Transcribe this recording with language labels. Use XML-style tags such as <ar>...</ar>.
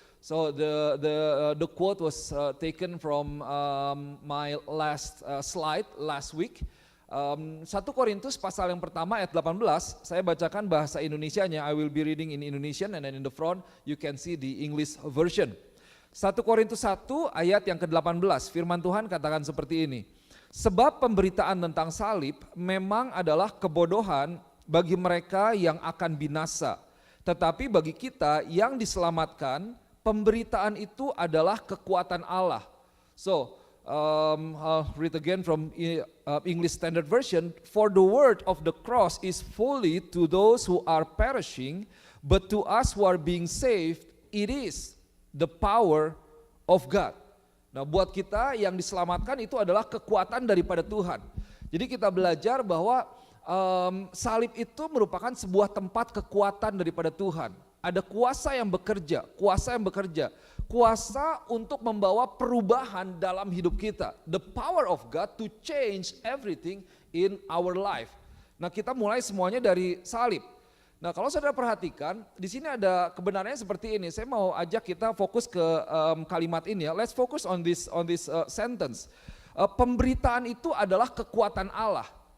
<en>So the quote was taken from my last slide last week.</en> <id>1 Korintus pasal yang pertama ayat 18, saya bacakan bahasa Indonesianya.</id> <en>I will be reading in Indonesian and then in the front you can see the English version.</en> <id>1 Korintus 1 ayat yang ke-18, firman Tuhan katakan seperti ini. Sebab pemberitaan tentang salib memang adalah kebodohan bagi mereka yang akan binasa. Tetapi bagi kita yang diselamatkan, pemberitaan itu adalah kekuatan Allah.</id> <en>So, I'll read again from English Standard Version. For the word of the cross is fully to those who are perishing, but to us who are being saved, it is the power of God.</en> <id>Nah, buat kita yang diselamatkan itu adalah kekuatan daripada Tuhan. Jadi kita belajar bahwa salib itu merupakan sebuah tempat kekuatan daripada Tuhan. Ada kuasa yang bekerja, kuasa untuk membawa perubahan dalam hidup kita.</id> <en>The power of God to change everything in our life.</en> <id>Nah, kita mulai semuanya dari salib. Nah, kalau saudara perhatikan, di sini ada kebenarannya seperti ini. Saya mau ajak kita fokus ke kalimat ini ya.</id> <en>Let's focus on this sentence.</en> <id>Pemberitaan itu adalah kekuatan Allah.</id>